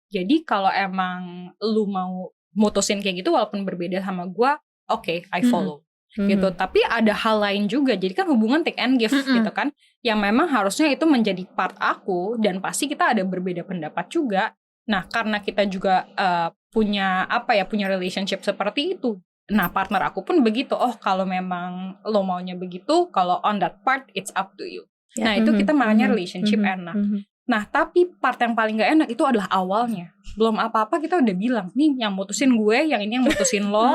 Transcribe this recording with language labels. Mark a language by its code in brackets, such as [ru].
[id] Jadi kalau emang lu mau mutusin kayak gitu walaupun berbeda sama gue, [en] I follow [id] gitu. Tapi ada hal lain juga. Jadi kan hubungan [en] take and give [id] gitu kan, yang memang harusnya itu menjadi part aku, dan pasti kita ada berbeda pendapat juga. Nah karena kita juga punya relationship seperti itu. Nah partner aku pun begitu. Kalau memang lo maunya begitu, kalau [en] on that part it's up to you. [id] Nah itu kita makanya relationship enak. Nah tapi part yang paling gak enak itu adalah awalnya. Belum apa-apa kita udah bilang, nih yang mutusin gue, yang ini yang mutusin lo.